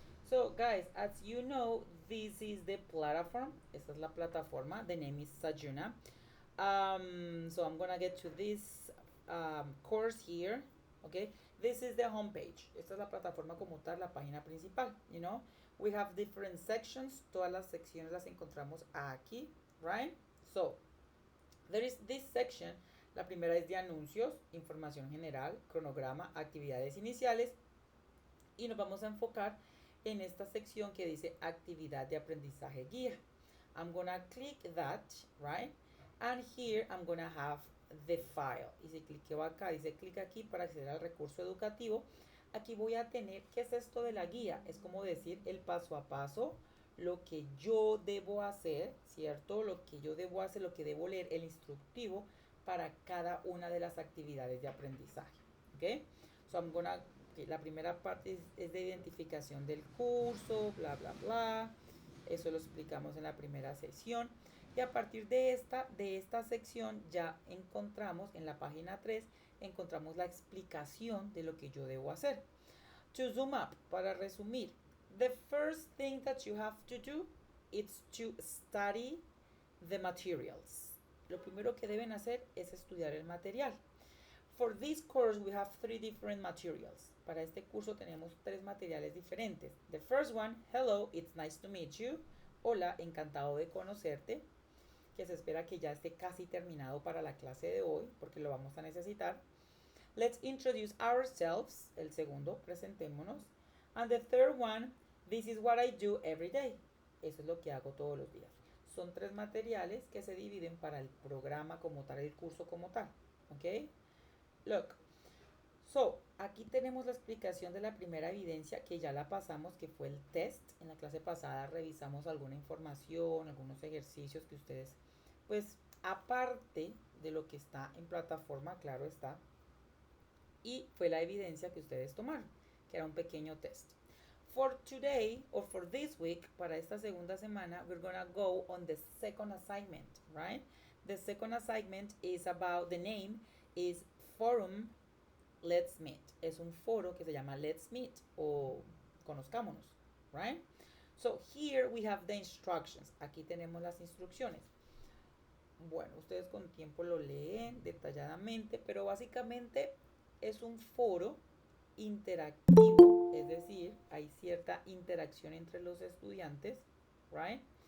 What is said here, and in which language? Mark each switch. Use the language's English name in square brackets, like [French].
[English] So, guys, as you know, this is the platform. [Spanish] Esta es la plataforma. [English] The name is Sajuna. So I'm gonna get to this course here. Okay. This is the homepage. [Spanish] Esta es la plataforma como tal, la página principal. [English] You know, we have different sections. [Spanish] Todas las secciones las encontramos aquí, right? [English] So, there is this section. [Spanish] La primera es de anuncios, información general, cronograma, actividades iniciales. Y nos vamos a enfocar en esta sección que dice actividad de aprendizaje guía. [English] I'm gonna click that, right? And here I'm gonna have the file. [Spanish] Y si cliqueo acá, dice clic aquí para acceder al recurso educativo. Aquí voy a tener, ¿qué es esto de la guía? Es como decir el paso a paso, lo que yo debo hacer, ¿cierto? Lo que yo debo hacer, lo que debo leer, el instructivo para cada una de las actividades de aprendizaje. ¿Ok? [English] So I'm gonna, okay, [Spanish] la primera parte es de identificación del curso, bla, bla, bla. Eso lo explicamos en la primera sesión. Y a partir de esta sección ya encontramos en la página 3, encontramos la explicación de lo que yo debo hacer. [English] To zoom up, [Spanish] para resumir, [English] the first thing that you have to do is to study the materials. [Spanish] Lo primero que deben hacer es estudiar el material. [English] For this course we have 3 different materials. [Spanish] Para este curso tenemos 3 materiales diferentes. [English] The first one, hello, it's nice to meet you. [Spanish] Hola, encantado de conocerte. Que se espera que ya esté casi terminado para la clase de hoy, porque lo vamos a necesitar. [English] Let's introduce ourselves. [Spanish] El segundo, presentémonos. [English] And the third one, this is what I do every day. [Spanish] Eso es lo que hago todos los días. Son 3 materiales que se dividen para el programa como tal, el curso como tal. ¿ok? [English] Look, so, [Spanish] aquí tenemos la explicación de la primera evidencia que ya la pasamos, que fue el test. En la clase pasada revisamos alguna información, algunos ejercicios que ustedes, pues, aparte de lo que está en plataforma, claro está, y fue la evidencia que ustedes tomaron, que era un pequeño test. [English] For today, or for this week, [Spanish] para esta segunda semana, [English] we're gonna go on the second assignment, right? The second assignment is about, the name is Forum Let's Meet. [Spanish] Es un foro que se llama Let's Meet o conozcámonos, right? [English] So here we have the instructions. [Spanish] Aquí tenemos las instrucciones. Bueno, ustedes con tiempo lo leen detalladamente, pero básicamente es un foro interactivo, es decir, hay cierta interacción entre los estudiantes, right?